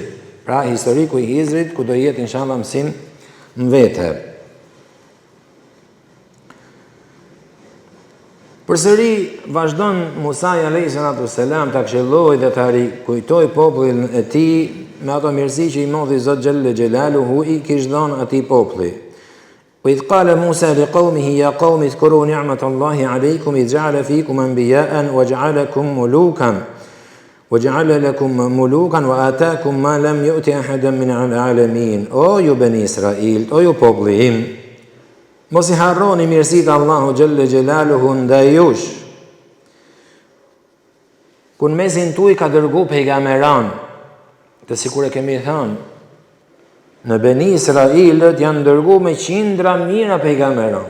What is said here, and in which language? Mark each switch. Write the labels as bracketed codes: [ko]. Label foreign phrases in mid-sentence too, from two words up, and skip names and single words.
[sq] Pra historiku i Hizrit, ku do jetë inshallah mësim në vete. Përsëri vazhdon Musai [ar] عليه الصلاة السلام [sq] ta këshilloj dhe ta rikujtoj popullin e tij me ato mirësi që i modhi Zot [ar] جل جلاله [sq] i kishte dhënë atij populli. [ar] وإذ قال موسى لقومه يا قوم اذكروا نعمة الله عليكم إذ جعل فيكم أنبياء وجعل لكم ملوكا وآتاكم ما لم يؤت أحدا من العالمين. [sq] O ju Beni Israil, o ju populli im, mos i harroni mirësitë Allahu [ar] جل جلاله [sq] ndaj jush. Ku në mesin tuaj ka dërgu pejgamberan, të sikur e kemi thënë, në Beni Israilët janë dërgu me qindra mira pejgamberan.